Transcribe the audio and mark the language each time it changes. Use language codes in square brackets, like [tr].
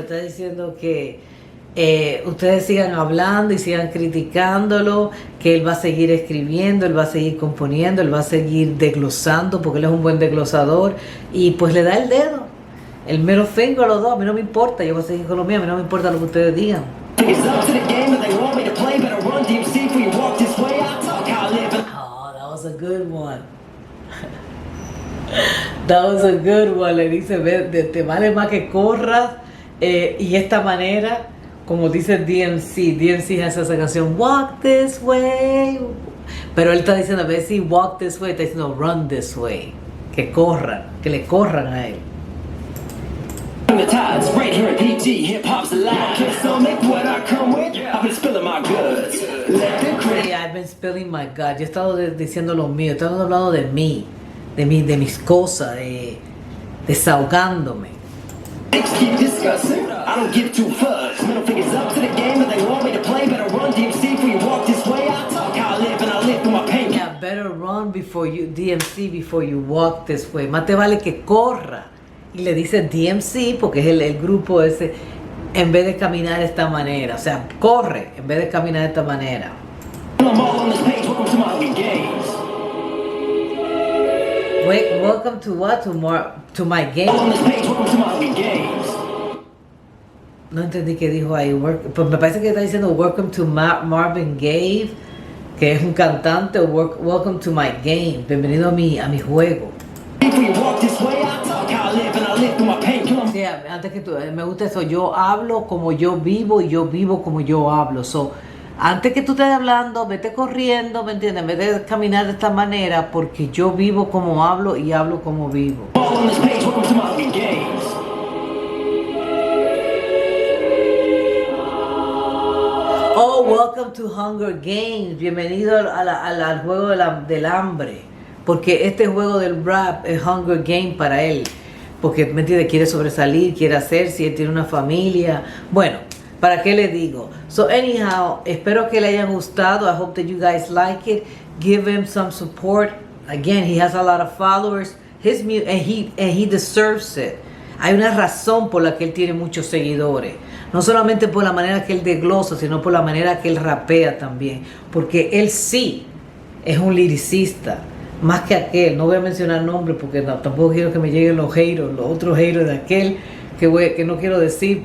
[es] está diciendo que ustedes sigan hablando y sigan criticándolo, que él va a seguir escribiendo, él va a seguir componiendo, él va a seguir desglosando, porque él es un buen desglosador, y pues le da el dedo, el middle finger a los dos. A mí no me importa, yo voy a seguir con lo mío, a mí no me importa lo que ustedes digan. [en] It's up to the game that they want me to play. Better run DMC before you walk this way. I talk how I live. And Oh, that was a good one. That was a good one. [es] Le dice, te vale más que corras, y esta manera, como dice DMC. DMC hace esa canción, Walk This Way. Pero él está diciendo, a veces [en] walk this way, [es] está diciendo [en] run this way. [es] Que corran, que le corran a él. [en] the tides right here at PG. Hip hop's alive. Can't stomach what I come with. I've been spilling my goods. Let the critics. I've been spilling my gut. [es] Yo he estado diciendo lo mío, he estado hablando de mí, de mis cosas, desahogándome. [en] Keep discussing. I don't give two fucks. Middle fingers up to the game that they want me to play. Better run DMC before you walk this way. I talk how I live and I live through my pain. Yeah, better run before you, DMC, before you walk this way. [es] Más te vale que corra. Y le dice DMC porque es el grupo ese, en vez de caminar de esta manera. O sea, corre en vez de caminar de esta manera. [en] I'm all on this page. Welcome to my Hunger Games. Wait, welcome to what? To my game. All on this page. Welcome to my Hunger Games. [es] No entendí qué dijo ahí. Pues me parece que está diciendo [en] welcome to Marvin Gaye, [es] que es un cantante, o [en] welcome to my game. [es] Bienvenido a mi juego. [en] Before you walk this way, I talk how I live and I live through my pain. Kill 'em. [es] Sí, antes que tú, me gusta eso. Yo hablo como yo vivo y yo vivo como yo hablo. So, antes que tú estés hablando, vete corriendo, ¿me entiendes? En vez de caminar de esta manera, porque yo vivo como hablo y hablo como vivo. [en] All on this page. Welcome to my Hunger Games. Oh, welcome to Hunger Games. [es] Bienvenido al juego del hambre. Porque este juego del rap es Hunger Game para él. Porque, ¿me entiendes? Quiere sobresalir, quiere hacer, si él tiene una familia. Bueno, ¿para qué le digo? [en] So anyhow, [es] espero que le hayan gustado. [en] I hope that you guys like it. Give him some support. Again, he has a lot of followers. His music, and he deserves it. [es] Hay una razón por la que él tiene muchos seguidores. No solamente por la manera que él desglosa, sino por la manera que él rapea también. Porque él sí es un liricista. Más que aquel. No voy a mencionar nombres porque tampoco quiero que me lleguen los haters, los otros haters de aquel que no quiero decir.